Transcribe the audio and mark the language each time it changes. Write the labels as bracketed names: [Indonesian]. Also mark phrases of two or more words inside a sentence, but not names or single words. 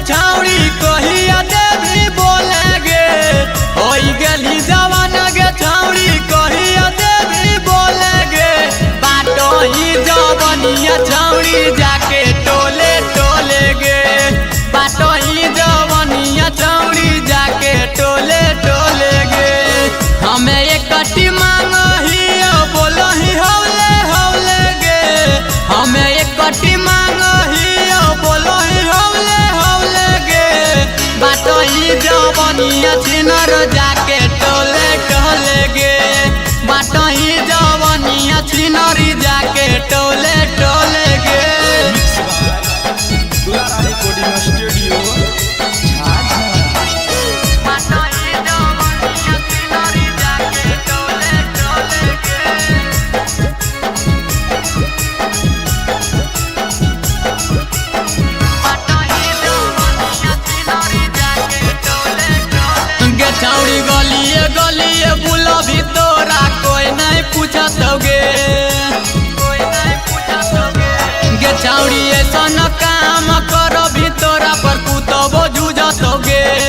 [Angika] छौड़ी कहिया देवी बोले गे होई गेली जवाना के छौड़ी कहिया देवी बोले गे बाटो ही जवनिया छौड़ी जाके टोले टोले गे बाटो ही जवनिया छौड़ी जाके टोले टोले गे हमें एक कटी मांगही बोलो ही हौले हौले गे हमें एक कटी मांगही बोलो ही हौले हौले गे बाटो ही जवनिया छिनर जाके टोले टोले गे बाटो ही जवनिया छिनरी जाके टोले टोले गे [English] recording studio [Angika] बाटो ही जवनिया छिनरी जाके टोले टोले गे गे छौड़ी गलिए गलिए बुलो भी तोरा कोई नहीं पूछत गे गे छौड़ी ऐसा न काम करो भी तोरा पर कुतबो जूझत गे